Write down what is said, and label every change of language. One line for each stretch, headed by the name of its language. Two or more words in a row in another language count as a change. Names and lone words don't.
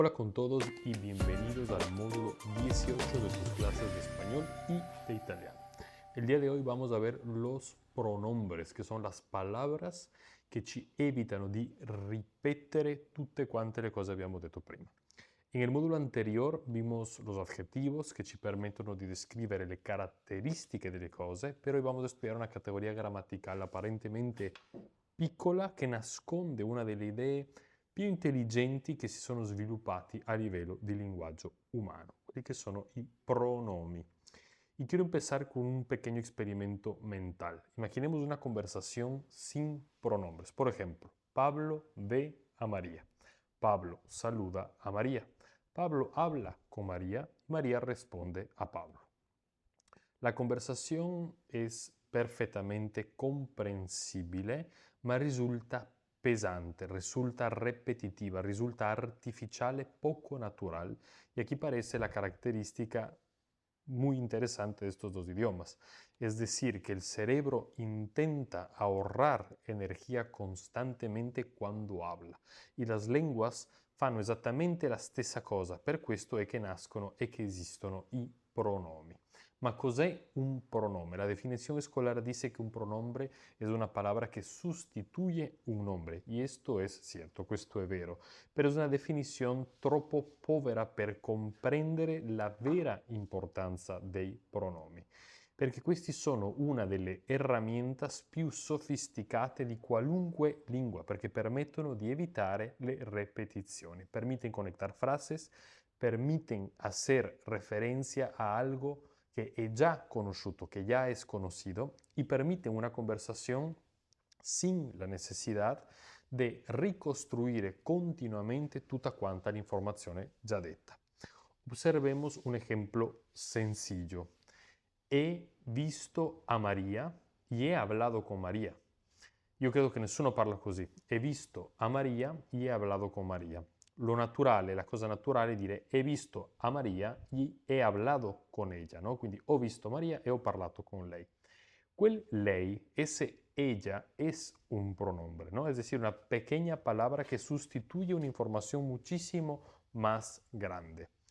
Spanish: Hola con todos y bienvenidos al módulo 18 de tus clases de español y de italiano. El día de hoy vamos a ver los pronombres,
Italian: che sono
Spanish: las palabras
Italian: che ci evitano di ripetere tutte quante le cose che abbiamo detto prima.
Spanish: En el módulo anterior vimos los adjetivos que
Italian: ci permettono di descrivere le caratteristiche delle cose,
Spanish: pero hoy vamos a estudiar una categoría gramatical aparentemente
Italian: piccola che nasconde una delle idee più intelligenti che si sono sviluppati a livello di linguaggio umano, quelli che sono i pronomi.
Spanish: Y quiero empezar con un pequeño experimento mental. Imaginemos una conversación sin pronombres. Por ejemplo, Pablo ve a María. Pablo saluda a María. Pablo habla con María y María responde a Pablo. La conversación es perfectamente comprensible,
Italian: ma risulta pesante, risulta repetitiva, risulta artificiale,
Spanish: poco natural. Y aquí parece la característica muy interesante de estos dos idiomas. Es decir, que el cerebro intenta ahorrar energia
Italian: costantemente quando habla e
Spanish: las lenguas
Italian: fanno esattamente la stessa cosa, per questo è che nascono e che esistono i pronomi. Ma cos'è un pronome?
Spanish: La definición escolar dice que un pronombre es una palabra que sustituye un nombre, y esto es cierto,
Italian: questo è vero,
Spanish: pero es una definición
Italian: troppo povera per comprendere la vera importanza dei pronomi, perché questi sono una delle herramientas più sofisticate di qualunque lingua, perché permettono di evitare le repetizioni,
Spanish: permiten conectar frases, permiten hacer referencia a algo que es ya conocido, que ya es conocido, y permiten una conversación sin la necesidad de
Italian: ricostruire continuamente tutta quanta l'informazione già detta.
Spanish: Observemos un ejemplo sencillo. He visto a María y he hablado con María.
Italian: Io credo che nessuno parla così.
Spanish: He visto a Maria y he hablado con Maria. Lo naturale,
Italian: la cosa naturale è dire
Spanish: he visto a Maria y he hablado con ella, no?
Italian: Quindi ho visto Maria e ho parlato con lei. Quel lei,
Spanish: ese ella, es un pronombre, ¿no? Es decir, una pequeña palabra que sustituye una información muchísimo más grande.